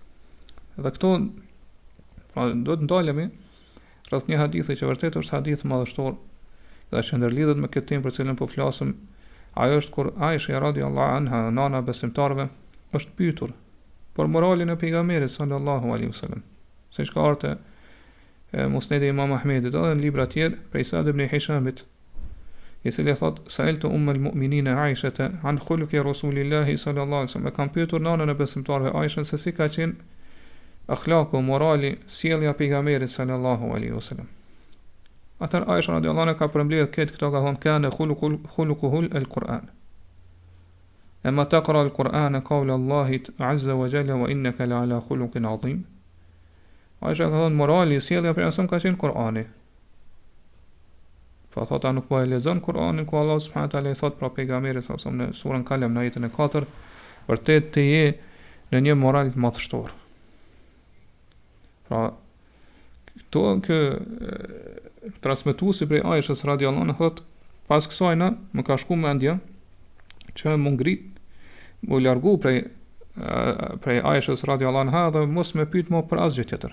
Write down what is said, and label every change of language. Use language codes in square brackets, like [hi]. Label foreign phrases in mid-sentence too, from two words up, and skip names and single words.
[sq] Dhe këto pra do të ndalemi rreth një hadithi që vërtet është hadith madhështor dhe që ndërlidhet me këtë temë për cilën po flasim. Ajo është kur Aisha [ar] رضي الله عنها, [sq] nana besimtarëve, është pyetur për moralin e pejgamberit [ar] صلى الله عليه وسلم. [sq] Siç ka ardhur Musnedi Imam Ahmedit edhe në libra tjerë prej Sa'd ibn Hishamit, i cili thot [ar] سألت أم المؤمنين عائشة عن خلق رسول الله صلى الله عليه وسلم. [sq] Kam pyetur nanën e besimtarëve Aishën se si ka qenë akhlaku, morali, sjellja e pejgamberit [ar] صلى الله عليه وسلم. [sq] Atar Aisha [ar] رضي الله عنها [sq] ka përmbledh këto ka thonë [ar] كان خلقه القرآن. أما تقرأ القرآن قول الله عز وجل وإنك لعلى خلق عظيم. [sq] Aisha ka thonë morali, sjellja për asum ka qenë Kur'ani. Pa thota nuk po e lexon Kur'anin ku Allah [ar] سبحانه وتعالى [sq] i thot për pejgamberin sa në surën Kalem në ajetin e 4, vërtet të je në një moral të madhështor. Pra këto transmetuesi prej Aishës [ar] رضي الله عنها [sq] thot, pas kësaj na më ka shku mendja që më ngrit, më largu prej Aishës [ar] رضي الله عنها [sq] dhe mos më pyet më për asgjë tjetër.